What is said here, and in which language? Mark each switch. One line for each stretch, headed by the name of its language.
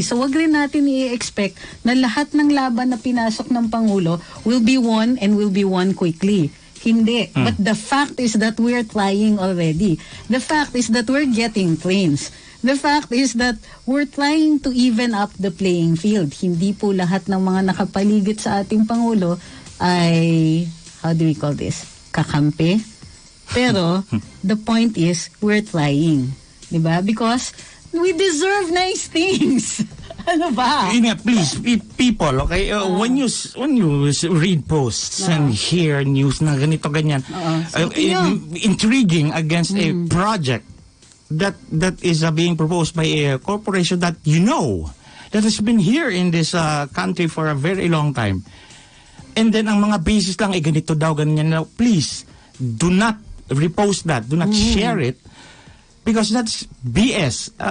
Filipino: So, wag rin natin i-expect na lahat ng laban na pinasok ng Pangulo
English: will be won and will be won quickly.
Filipino: Hindi.
English: But the fact is that we're trying already. The fact is that we're getting trains. The fact is that we're trying to even up the playing field.
Filipino: Hindi po lahat ng mga nakapaligid sa ating Pangulo ay,
English: how do we call this?
Filipino: Kakampi.
English: Pero, the point is, we're trying. Diba? Because we deserve nice things.
Filipino: Ano ba?
English: Please, people, okay? When you read posts and hear news
Filipino: na ganito, ganyan,
English: intriguing against a project that is being proposed by a corporation that that has been here in this country for a very long time. And then
Filipino: ang mga basis lang ganito daw, ganyan daw.
English: Please, do not repost that. Do not share it because that's BS.